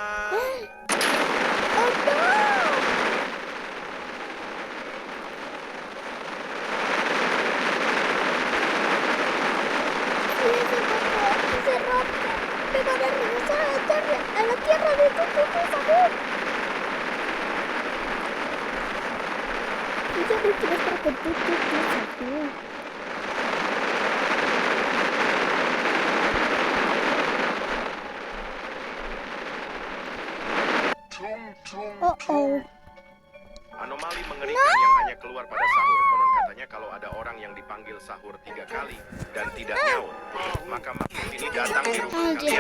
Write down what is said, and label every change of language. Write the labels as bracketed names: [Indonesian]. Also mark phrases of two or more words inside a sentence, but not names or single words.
[Spanish] Oh no! Se rompe. Me van a regresar a la tierra de Sabor. Y ya me quiero estar con Sabor. Oh. [Indonesian] Anomali mengerikan yang hanya keluar pada sahur. Konon katanya kalau ada orang yang dipanggil sahur 3 kali dan tidak nyaut, maka makhluk ini datang di rumah kalian.